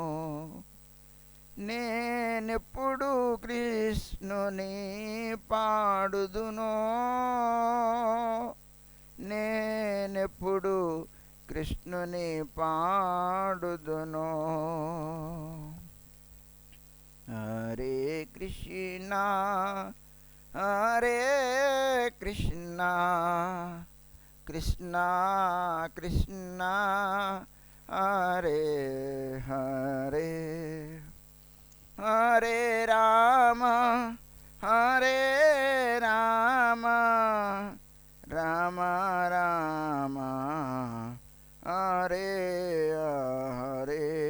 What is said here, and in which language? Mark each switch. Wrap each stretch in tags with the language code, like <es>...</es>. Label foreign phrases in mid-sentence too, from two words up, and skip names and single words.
<te>నేనెప్పుడు కృష్ణుని పాడుదునో నేనెప్పుడు కృష్ణుని పాడుదునో</te> <sa>హరే కృష్ణ హరే కృష్ణ కృష్ణ కృష్ణ హరే హరే హరే రామ హరే రామ రామ రామ హరే హరే</sa>